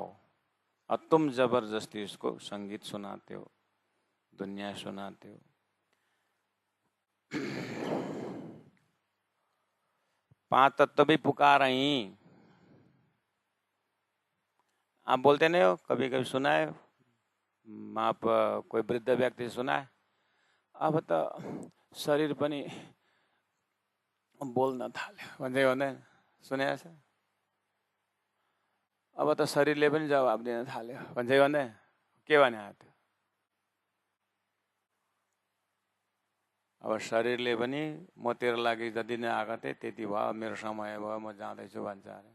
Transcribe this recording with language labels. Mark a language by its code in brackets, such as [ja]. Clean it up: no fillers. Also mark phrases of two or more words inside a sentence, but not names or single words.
[hi] और तुम जबरदस्ती उसको संगीत सुनाते हो, दुनिया सुनाते हो। पांच तत्व भी पुकार रही। आप बोलते नहीं हो, कभी कभी सुना है आप कोई वृद्ध व्यक्ति सुना है, [ne] अब त शरीर पनि बोल्न थाल्यो भन्दै भन्दैन, सुने छ? अब त शरीरले पनि जवाब दिन थाल्यो भन्छै भन्दैन, के भने त्यो? अब शरीरले पनि म तेरो लागि जति नै आएको थिएँ त्यति भयो, मेरो समय भयो, म जाँदैछु भन्छ अरे।